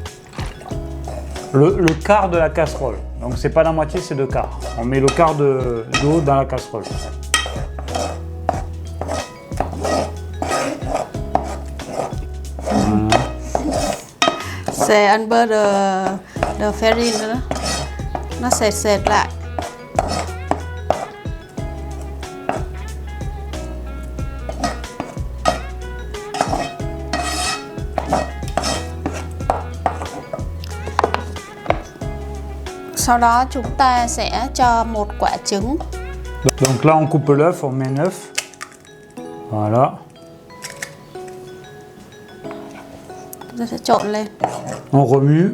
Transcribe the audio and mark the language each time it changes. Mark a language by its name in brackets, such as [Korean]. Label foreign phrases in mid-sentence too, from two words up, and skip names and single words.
[French] Le quart de la casserole. Donc c'est pas la moitié, c'est le quart. On met le quart d'eau dans la casserole. C'est un beurre de farine nữa. [Vietnamese] Nó sệt lại. Sau đó chúng ta sẽ cho một quả trứng. [French] Donc là on coupe l'œuf, on met un œuf. Voilà. [Vietnamese] Chúng ta sẽ trộn lên. [French] On remue.